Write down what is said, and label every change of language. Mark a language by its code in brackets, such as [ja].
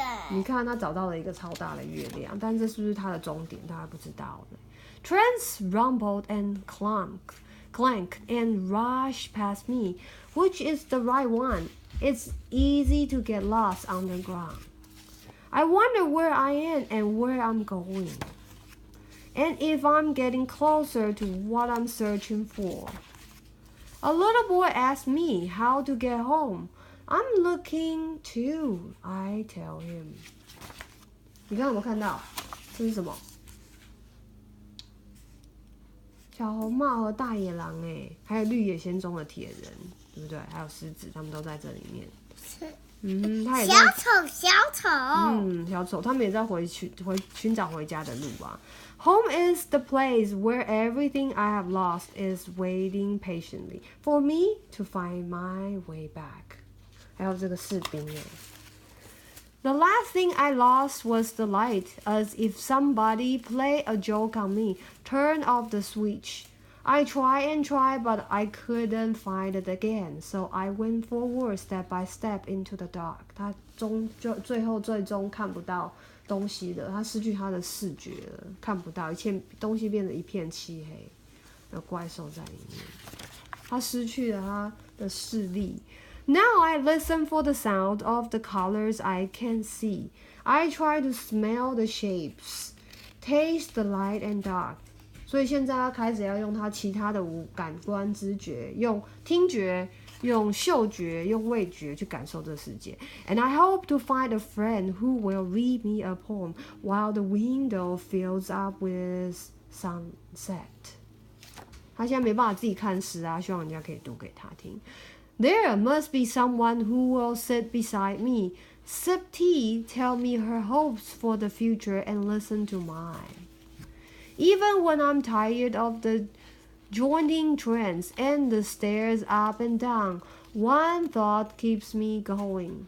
[zh] 你看，他找到了一个超大的月亮，但这是不是他的终点？大家不知道呢。 [en] Trains rumbled and clank and rush past me. Which is the right one? It's easy to get lost on the ground. I wonder where I am and where I'm going. And if I'm getting closer to what I'm searching for. A little boy asked me how to get home. I'm looking too, I tell him. [zh] 你刚刚有没有看到？这是什么？小红帽和大野狼还有绿野仙踪的铁人，对不对？还有狮子，他们都在这里面。他也在小丑，他们也在寻找回家的路啊。 [en] Home is the place where everything I have lost is waiting patiently for me to find my way back. [zh] 还有这个士兵 [en] The last thing I lost was the light, as if somebody played a joke on me. Turn off the switch. I tried and tried, but I couldn't find it again. So I went forward step by step into the dark. [zh] 他最终看不到东西了，他失去他的视觉了，看不到，东西变得一片漆黑，有怪兽在里面，他失去了他的视力。 [en] Now I listen for the sound of the colors I can see. I try to smell the shapes, taste the light and dark. [zh] 所以现在他开始要用他其他的感官知觉，用听觉、用嗅觉、用味觉去感受这个世界。 [en] And I hope to find a friend who will read me a poem while the window fills up with sunset. [zh] 他现在没办法自己看诗啊，希望人家可以读给他听。 [en] There must be someone who will sit beside me, sip tea, tell me her hopes for the future, and listen to mine. Even when I'm tired of the jointing trains and the stairs up and down, one thought keeps me going.